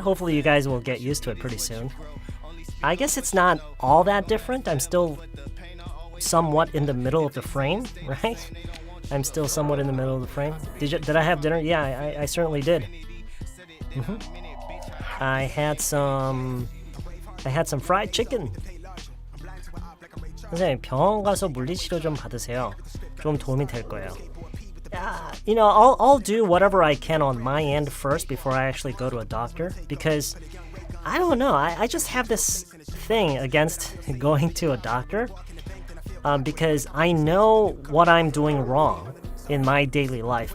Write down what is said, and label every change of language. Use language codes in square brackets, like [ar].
[en] Hopefully you guys will get used to it pretty soon. I guess it's not all that different. I'm still somewhat in the middle of the frame, right? I'm still somewhat in the middle of the frame. Did I have dinner? Yeah, I certainly did. I had some fried chicken. [ko] 선생님, 병원 가서 물리치료 좀 받으세요. 좀 도움이 될 거예요. [en] You know, I'll do whatever I can on my end first before I actually go to a doctor, because I don't know, I just have this thing against going to a doctor, because I know what I'm doing wrong in my daily life.